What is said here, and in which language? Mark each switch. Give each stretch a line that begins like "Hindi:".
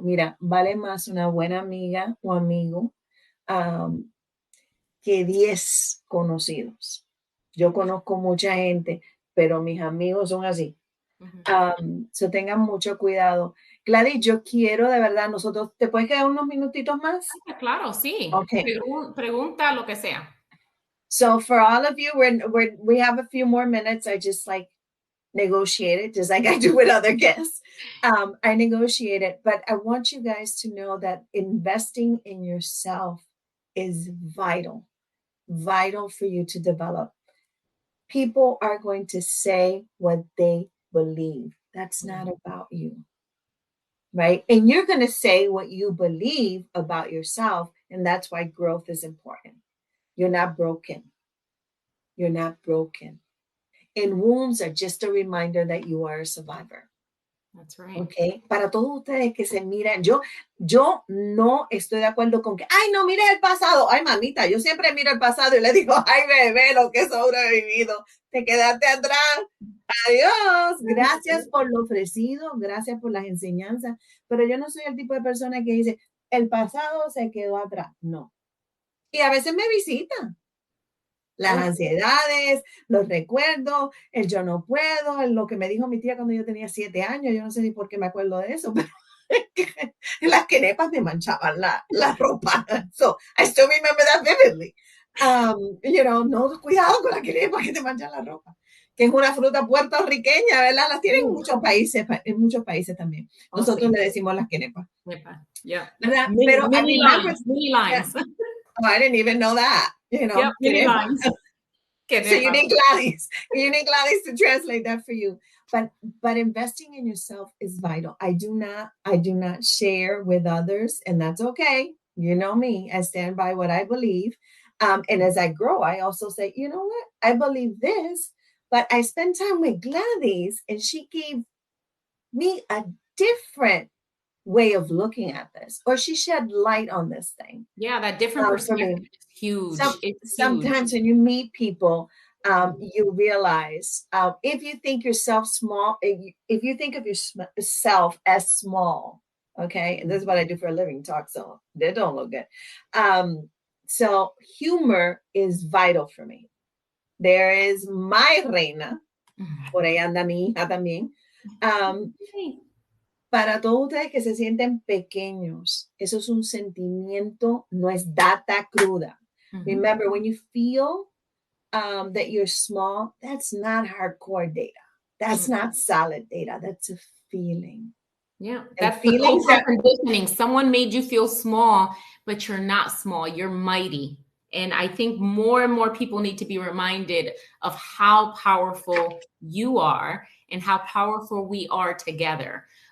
Spanish: Mira, vale más una buena amiga o amigo que 10 conocidos. Yo conozco mucha gente pero mis amigos son así. Mm-hmm. So tengan mucho cuidado. Gladys, yo quiero de verdad, nosotros, ¿te puedes quedar unos minutitos más? Claro, sí. Okay. Pregunta lo que sea.
English: So for all of you, we have a few more minutes. I just like negotiate it, just like I do with other guests. I negotiate it, but I want you guys to know that investing in yourself is vital for you to develop. People are going to say what they believe. That's not about you, right? And you're going to say what you believe about yourself, and that's why growth is important. You're not broken. You're not broken. And wounds are just a reminder that you are a survivor. That's right. Okay.
Spanish: Para todos ustedes que se miran, yo no estoy de acuerdo con que, ay, no, mire el pasado. Ay, mamita, yo siempre miro el pasado y le digo, ay, bebé, lo que he sobrevivido. Te quedaste atrás. Adiós. Gracias por lo ofrecido. Gracias por las enseñanzas. Pero yo no soy el tipo de persona que dice, el pasado se quedó atrás. No. Y a veces me visitan. Las ansiedades, los recuerdos, el yo no puedo, lo que me dijo mi tía cuando yo tenía 7 años, yo no sé ni por qué me acuerdo de eso, pero las quenepas me manchaban la ropa.
English: So, I still remember that vividly.
Spanish: No, cuidado con la quenepa que te manchan la ropa, que es una fruta puertorriqueña, ¿verdad? Las tienen en muchos países también. Nosotros le decimos las quenepas.
English: Yeah.
Spanish: ¿Verdad? Pero mini lines.
English: Oh, I didn't even know that. Yep, mini lines. So you need Gladys. You need Gladys to translate that for you. But investing in yourself is vital. I do not share with others, and that's okay. You know me. I stand by what I believe. And as I grow, I also say, you know what? I believe this, but I spend time with Gladys, and she gave me a different way of looking at this, or she shed light on this thing. Yeah, that different perspective is huge. Sometimes when you meet people, you realize if you think yourself small, if you think of yourself as small, okay, and this is what I do for a living, talk, so they don't look good. So humor is vital for me. There is my reina,
Spanish: por ahí anda mi hija también. Para todos ustedes que se sienten pequeños, eso es un sentimiento, no es data cruda.
English: Remember, when you feel that you're small, that's not hardcore data. That's not solid data. That's a feeling. Yeah, that's the cultural conditioning. Someone made you feel small, but you're not small. You're mighty. And I think more and more people need to be reminded of how powerful you are and how powerful we are together.